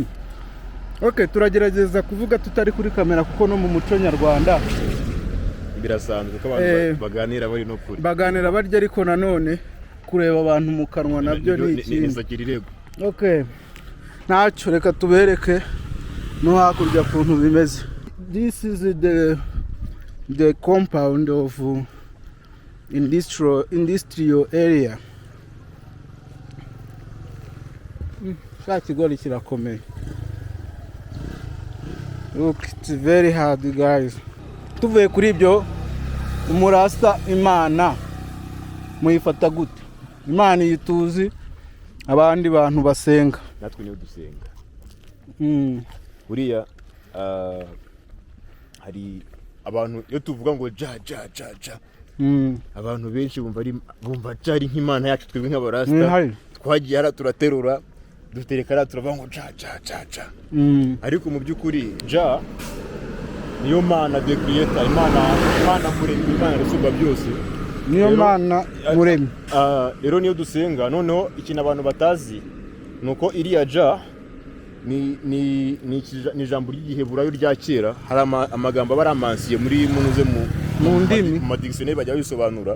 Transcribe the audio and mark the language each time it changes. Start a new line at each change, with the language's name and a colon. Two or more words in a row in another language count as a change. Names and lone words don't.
Kinyarwanda: Okay, turagerageza kuvuga tutari kuri kamera kuko no mu muco nyarwanda birasanzwe ko abantu baganira bari no kuri baganira barya, ariko nanone kureba abantu mu kanwa nabyo ni ikintu. Okay, ntacyo, reka tubereke no hakurya kuntu bimeze.
English: This is the the compound of industrial area.
Kinyarwanda: Cya kigori kirakomeye.
English: Look, it's very hard, guys.
Kinyarwanda: Tuvuye kuri ibyo, umurasta Imana muyifata gute? Imana yituzi abandi bantu basenga. Natwe niyo dusenga. Uriya hari abantu iyo tuvuga ngo ja. Abantu benshi bumva cyari nk'Imana yacu twebwe nk'abarasta. Twagiye ara turaterura duterekara turavuga ngo ja. Ariko mu by'ukuri ja niyo Mana
English: the creator,
Kinyarwanda: Imana muremyi, Imana rusumba byose. Niyo Mana muremyi. Rero niyo dusenga. Noneho ikintu abantu batazi nuko iriya ja ni ijambo ry'igiheburayo rya kera. Hari amagambo baramansiye muri munuze mu ndimi mu dictionary bajya bisobanura.